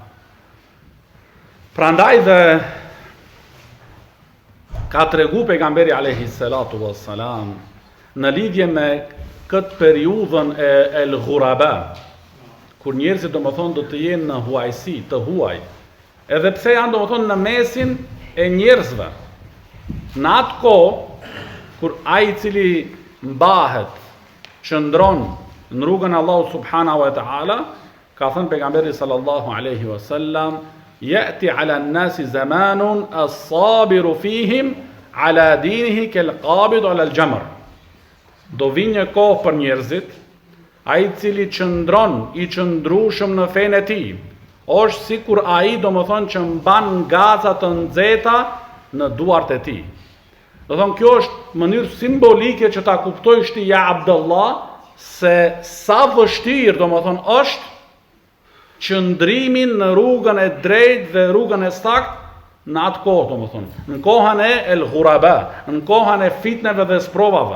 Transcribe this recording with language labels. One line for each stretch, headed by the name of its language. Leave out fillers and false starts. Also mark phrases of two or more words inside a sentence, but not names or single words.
Albanian: Prandaj dhe ka tregu pejgamberi
Arabic: عليه الصلاة والسلام
Albanian: në lidhje me këtë periudhën e
Arabic: الغرباء,
Albanian: kur njerëzit domethënë do të jenë në huajsi, të huaj. Edhe pse janë domethënë në mesin e njerëzve. Në atë kohë kur ai i cili mbahet, qëndron në rrugën e Allahut
Arabic: سبحانه وتعالى,
Albanian: ka thënë pejgamberi
Arabic: صلى الله عليه وسلم, يأتي على الناس زمان الصابر فيهم على دينه كالقابض على الجمر.
Albanian: Do vinë një kohë për njerëzit, ai i cili qëndron i qëndrueshëm në fenë e tij, është sikur ai domethënë që mban gaca të nxehta në duart e tij. Do thonë kjo është mënyrë simbolike që ta kuptojsh ti
Arabic: يا عبد الله
Albanian: se sa vështirë domethënë është qëndrimi në rrugën e drejtë dhe rrugën e saktë në atë kohë domethënë, në kohën e
Arabic: الغرباء,
Albanian: në kohën e fitneve dhe sprovave.